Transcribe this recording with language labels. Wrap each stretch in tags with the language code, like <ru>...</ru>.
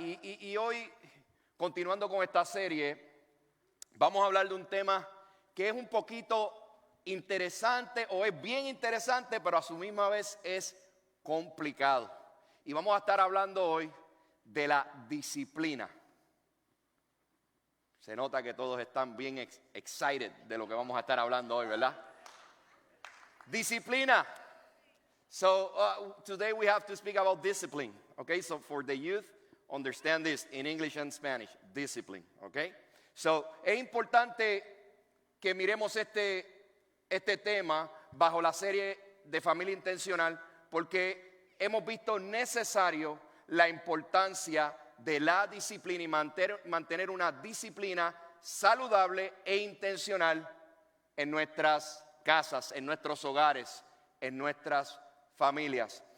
<es>Y hoy, continuando con esta serie, vamos a hablar de un tema que es un poquito interesante, o es bien interesante, pero a su misma vez es complicado. Y vamos a estar hablando hoy de la disciplina. Se nota que todos están bien</es> <en>excited</en> <es>de lo que vamos a estar hablando hoy, ¿verdad? Disciplina.</es> <en>So today we have to speak about discipline. Okay, so for the youth, understand this in English and Spanish. Discipline. Okay.</en> <es>So es importante que miremos este tema bajo la serie de Familia Intencional, porque hemos visto necesario la importancia de la disciplina y mantener una disciplina saludable e intencional en nuestras casas, en nuestros hogares, en nuestras familias.</es>